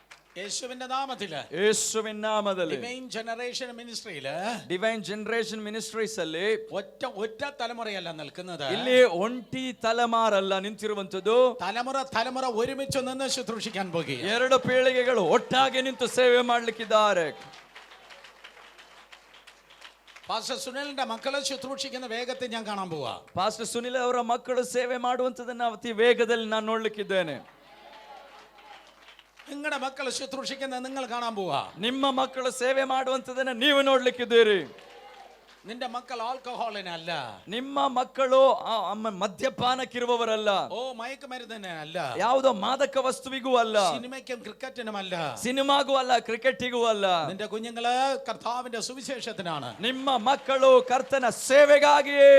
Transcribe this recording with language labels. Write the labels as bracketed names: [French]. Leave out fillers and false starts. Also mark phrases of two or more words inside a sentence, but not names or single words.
[Malayalam] യേശുവിന്റെ നാമത്തില് [Kannada] ಯೇಸುವಿನ ನಾಮದಲ್ಲಿ [Malayalam] ഡിവൈൻ ജനറേഷൻ മിനിസ്ട്രിയില് [Kannada] ಡಿವೈನ್ ಜನರೇಷನ್ ಮಿನಿಸ್ಟ್ರೀಸ್ ಅಲ್ಲಿ [Malayalam] ഒറ്റ തലമുറയല്ല നിൽക്കുന്നത്. [Kannada] ಇಲ್ಲಿ ಒಂಟಿ ತಲೆಮಾರಲ್ಲ ನಿಂತಿರುವಂತದ್ದು, [Malayalam] തലമുറ ഒരുമിച്ച് നിന്ന് ശുശ്രൂഷിക്കാൻ പോകുക. [Kannada] ಎರಡು ಪೀಳಿಗೆಗಳು ಒಟ್ಟಾಗಿ ನಿಂತು ಸೇವೆ ಮಾಡ್ಲಿಕ್ಕಿದ್ದಾರೆ. [Malayalam] പാസ്റ്റർ സുനിലിന്റെ മക്കളെ ശുശ്രൂഷിക്കുന്ന വേഗത്തിൽ ഞാൻ കാണാൻ പോവാ. [Kannada] ಪಾಸ್ಟರ್ ಸುನಿಲ್ ಅವರ ಮಕ್ಕಳು ಸೇವೆ ಮಾಡುವಂತದನ್ನ ಅತಿ ವೇಗದಲ್ಲಿ ನಾನು ನೋಡ್ಲಿಕ್ಕಿದ್ದೇನೆ. [Malayalam] നിങ്ങളുടെ മക്കളെ ശുശ്രൂഷിക്കുന്ന നിങ്ങൾ കാണാൻ പോവാ. [Kannada] ನಿಮ್ಮ ಮಕ್ಕಳು ಸೇವೆ ಮಾಡುವಂತದನ್ನ ನೀವು ನೋಡ್ಲಿಕ್ಕಿದ್ದೀರಿ. [Malayalam] നിന്റെ മക്കൾ ആൽക്കഹോളിനല്ല, [Kannada] ನಿಮ್ಮ ಮಕ್ಕಳು ಮದ್ಯಪಾನಕ್ಕಿರುವವರಲ್ಲ, [Malayalam] മയക്കുമരുന്നിനല്ല, [Kannada] ಯಾವುದೋ ಮಾದಕ ವಸ್ತುವಿಗೂ ಅಲ್ಲ, [Malayalam] സിനിമയ്ക്കും ക്രിക്കറ്റിനുമല്ല, [Kannada] ಸಿನಿಮಾಗೂ ಅಲ್ಲ, ಕ್ರಿಕೆಟಿಗೂ ಅಲ್ಲ. [Malayalam] നിന്റെ കുഞ്ഞുങ്ങള് കർത്താവിന്റെ സുവിശേഷത്തിനാണ്. [Kannada] ನಿಮ್ಮ ಮಕ್ಕಳು ಕರ್ತನ ಸೇವೆಗಾಗಿಯೇ.